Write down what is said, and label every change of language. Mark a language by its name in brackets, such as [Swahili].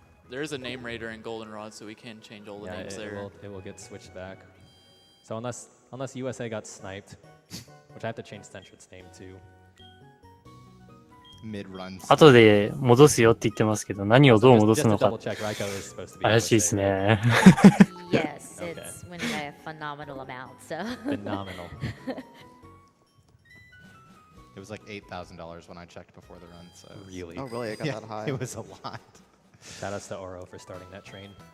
[English] There is a name raider in Goldenrod, so we can change all the names there. It will get switched back. So unless USA got sniped, which I have to change Centred's name to. mid runs. [Japanese] 後で戻すよって言ってますけど、何をどう戻すのか 怪しいですね。 [English] Yes, it's winning by a phenomenal amount. So Phenomenal. It was like $8,000 when I checked before the run. So Really? Oh, really? It got yeah, that high? it was a lot. Shout outs to Oro for starting that train.